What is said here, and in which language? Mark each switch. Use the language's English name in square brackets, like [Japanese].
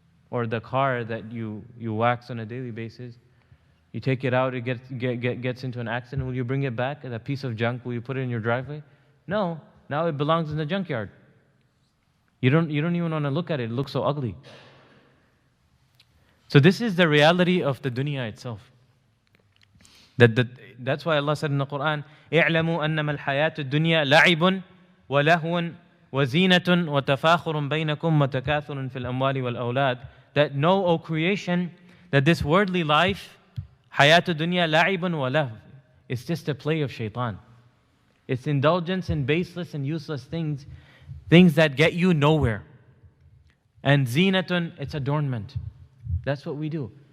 [English] Or the car that you wax on a daily basis, you take it out, it gets into an accident. Will you bring it back? That piece of junk, will you put it in your driveway? No, now it belongs in the junkyard. You don't even want to look at it. It looks so ugly. So this is the reality of the dunya itself. That's why Allah said in the Quran, [Arabic] اعلموا أنما الحياة الدنيا لعب ولهو وزينة وتفاخر بينكم وتكاثر في الأموال والأولاد. [English] That know, O creation, that this worldly life, [Arabic] حياة الدنيا لعب ولهو, [English] it's just a play of shaitan. It's indulgence in baseless and useless things, things that get you nowhere. And zinatun, it's adornment. That's what we do.